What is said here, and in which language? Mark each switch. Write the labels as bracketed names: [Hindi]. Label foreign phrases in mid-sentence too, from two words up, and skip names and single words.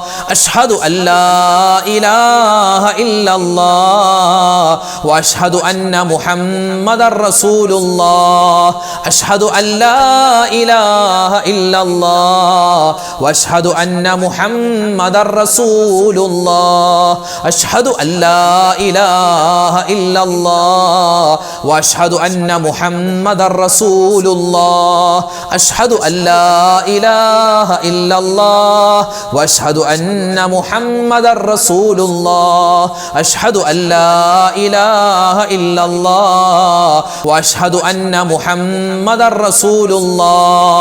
[Arabic] أشهد أن لا إله إلا الله وأشهد أن محمدا رسول الله. أشهد أن لا إله إلا الله وأشهد أن محمدا رسول الله. أشهد أن لا إله إلا الله واشهد ان محمد رسول الله. اشهد ان لا اله الا الله واشهد ان محمد رسول الله. اشهد ان لا اله الا الله واشهد ان محمد رسول الله.